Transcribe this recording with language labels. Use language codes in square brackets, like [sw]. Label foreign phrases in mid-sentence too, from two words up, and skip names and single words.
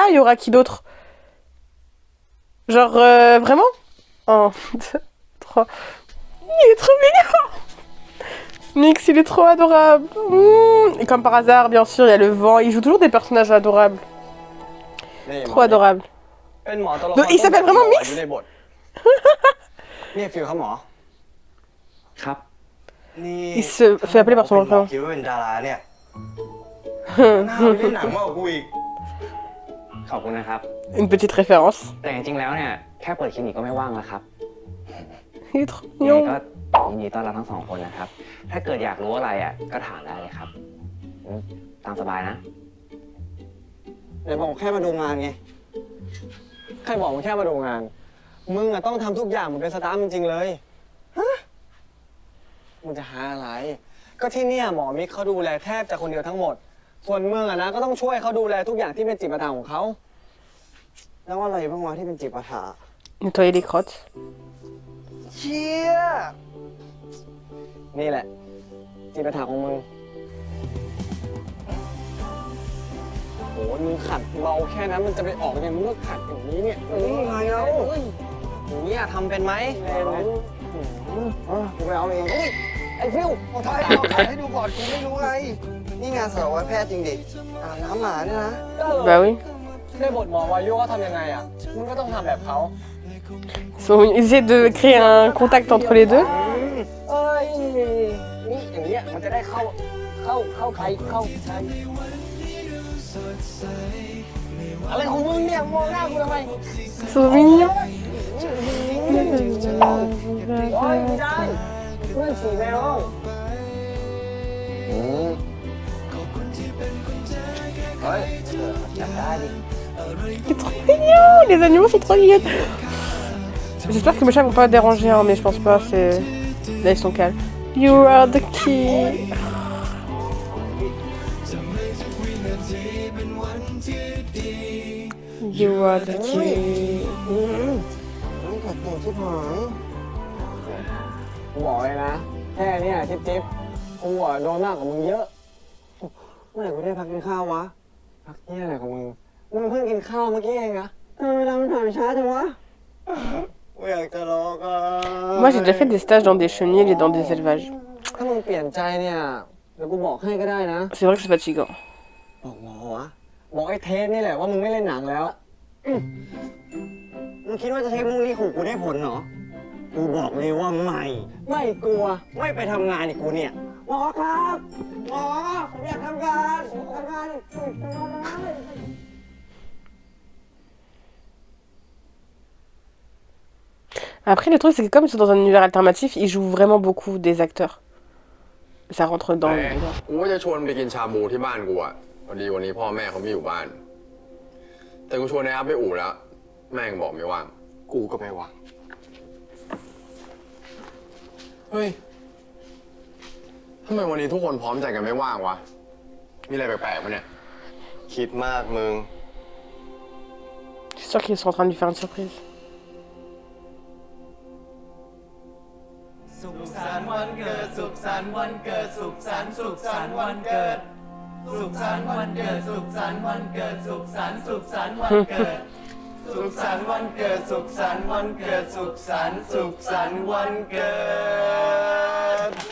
[fr] Il y aura qui d'autre? Genre, vraiment? 1, 2, 3. Il est trop mignon! Mix, il est trop adorable. Et comme par hasard, bien sûr, il y a le vent. Il joue toujours des personnages adorables. Trop adorable. [th] เป็นหมอตัวละคร [fr] Donc, il s'appelle vraiment Mix [th] อยู่ในบท นี่ฟิลครับหมอ ครับ นี่ [fr] Il se fait appeler par son [th] เป็นหมอ [fr] prénom. [th] คิดว่าเป็นดาราเนี่ยน่าไปเล่นหนังมากกว่ากูอีก ขอบคุณนะครับ [fr] Une petite référence. [th] แต่จริงๆแล้วเนี่ยแค่เปิดคลินิกก็ไม่ว่างแล้วครับ [fr] Il est trop [th] ยังไง [fr] mignon. [th] ก็ยินดีต้อนรับทั้งสองคนนะครับ ถ้าเกิดอยากรู้อะไรอ่ะก็ถามได้เลยครับตามสบายนะ ไหนบอกแค่มาดูงานไง ใครบอกมึงแค่มาดูงาน มึงอะต้องทำทุกอย่างเหมือนเป็นสตาฟจริงๆเลย ฮะ มึงจะหาอะไร ก็ที่เนี่ยหมอมิกเขาดูแลแทบจะคนเดียวทั้งหมด ส่วนมึงอะนะก็ต้องช่วยเขาดูแลทุกอย่างที่เป็นจิตประทานของเขา แล้วอะไรบ้างวะที่เป็นจิตประทาน [fr] Nettoyer les crottes. [th] เชี่ย นี่แหละ จิตประทานของมึงโหมึงขัดเบาแค่นั้นมันจะไปออกยังมึงก็ขัดอย่างนี้เนี่ยไงแล้วอย่างนี้ทำเป็นไหมกูไปเอาเองไอ้ฟิว เอาถ่ายให้ดูก่อนกูไม่รู้ไง นี่งานสารวัตรแพทย์จริงดิอาบน้ำหมาเนี่ยนะ [fr] Bah oui. [th] ในบทหมอวายุเขาทำยังไงอ่ะมึงก็ต้องทำแบบเขา [fr] Ils essaient de créer un contact entre les deux. [th] เอ้ยนี่อย่างเงี้ยมันจะได้เข้าใครอะไรของมึงเนี่ยมองหน้ากูทำไม [fr] Ils sont mignons. [th] โอ้ยไม่ได้เพื่อนฉี่แมว เฮ้ยจับได้ดิ [fr] C'est trop mignon. Les animaux sont trop mignons. J'espère que mes chats vont pas déranger, hein, mais je pense pas. C'est là ils sont calmes. [en] You are the key. You are the key. [th] ไม่ขัดตัวชิบหาย กูบอกเลยนะ แค่เนี้ยจิ๊บกูอ่ะโดนมากกว่ามึงเยอะ เมื่อไหร่กูได้พักกินข้าววะ พักเนี่ยอะไรของมึง มึงเพิ่งกินข้าวเมื่อกี้เองนะทำไมเวลามันผ่านไปช้าจังวะ กูอยากจะร้องอ่ะ [fr] Moi j'ai déjà fait des stages dans des chenils et dans des élevages. [th] ถ้ามึงเปลี่ยนใจเนี่ย เดี๋ยวกูบอกให้ก็ได้นะ [fr] C'est vrai que c'est fatigant. [th] บอกหมอวะ บอกไอ้เทสนี่แหละว่ามึงไม่เล่นหนังแล้ว มึงคิดว่าจะใช้มุกนี้ขู่กูได้ผลเหรอ กูบอกเลยว่าไม่ ไม่กลัว ไม่ไปทำงานอีกกูเนี่ย หมอครับ หมอผมอยากทำงานผมทำงานช่วยผมหน่อย [fr] Après le truc c'est que comme ils sont dans un univers alternatif, ils jouent vraiment beaucoup des acteurs. Ça rentre dans le... [th] กูว่าจะชวนไปกินชาบูที่บ้านกูอ่ะพอดีวันนี้พ่อแม่เขาไม่อยู่บ้าน แต่กูชวนไอ้อัพไปอู่แล้ว แม่งบอกไม่ว่าง กูก็ไม่ว่าง เฮ้ยทำไมวันนี้ทุกคนพร้อมใจกันไม่ว่างวะ มีอะไรแปลกๆปะเนี่ย คิดมากมึง [fr] Je suis sûre qu'ils sont en train de lui faire une surprise. [th] สุขสันต์วันเกิดสุขสันต์วันเกิดสุขสันต์สุขสันต์วันเกิดสุขสันต์วันเกิดสุขสันต์วันเกิดสุขสันต์สุขสันต์วันเกิดสุขสันต์วันเกิดสุขสันต์วันเกิดสุขสันต์สุขสันต์วันเกิด